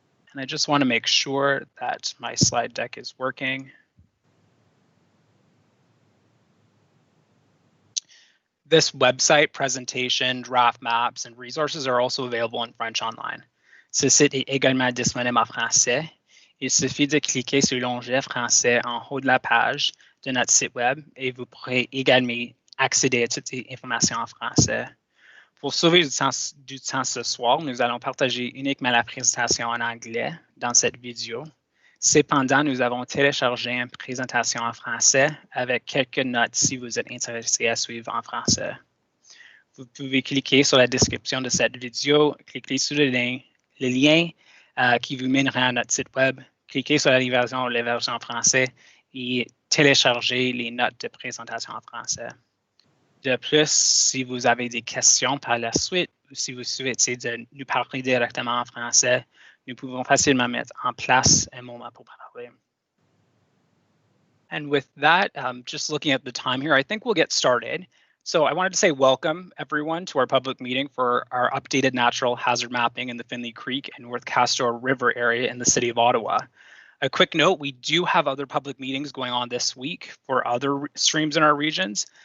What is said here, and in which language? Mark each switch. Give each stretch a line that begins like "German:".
English: And I just want to make sure that my slide deck is working. This website, presentation, draft maps, and resources are also available in French online.
French: Ce site est également disponible en français. Il suffit de cliquer sur l'onglet français en haut de la page de notre site web et vous pourrez également accéder à toutes les informations en français. Pour sauver du temps ce soir, nous allons partager uniquement la présentation en anglais dans cette vidéo. Cependant, nous avons téléchargé une présentation en français avec quelques notes si vous êtes intéressé à suivre en français. Vous pouvez cliquer sur la description de cette vidéo, cliquer sur le lien qui vous mènera à notre site web, cliquer sur la version en français et télécharger les notes de présentation en français. De plus, si vous avez des questions par la suite ou si vous souhaitez de nous parler directement en français, nous pouvons facilement mettre en place un moment pour parler.
English: And with that, just looking at the time here, I think we'll get started. So I wanted to say welcome, everyone, to our public meeting for our updated natural hazard mapping in the Findlay Creek and North Castor River area in the city of Ottawa. A quick note, we do have other public meetings going on this week for other streams in our regions.